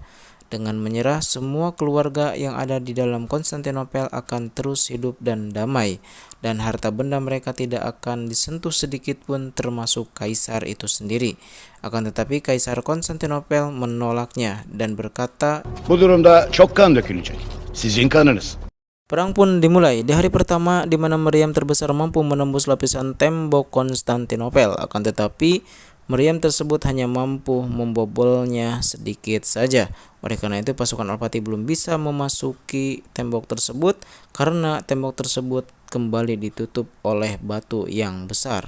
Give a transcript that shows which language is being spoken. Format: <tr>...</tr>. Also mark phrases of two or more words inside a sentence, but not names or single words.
<id>Dengan menyerah, semua keluarga yang ada di dalam Konstantinopel akan terus hidup dan damai, dan harta benda mereka tidak akan disentuh sedikit pun termasuk Kaisar itu sendiri. Akan tetapi Kaisar Konstantinopel menolaknya dan berkata,</id> <tr>Bu durumda çok kan dökülecek. Sizin kanınız.</tr> <id>Perang pun dimulai di hari pertama di mana meriam terbesar mampu menembus lapisan tembok Konstantinopel. Akan tetapi meriam tersebut hanya mampu membobolnya sedikit saja. Oleh karena itu pasukan Al-Fatih belum bisa memasuki tembok tersebut karena tembok tersebut kembali ditutup oleh batu yang besar.</id>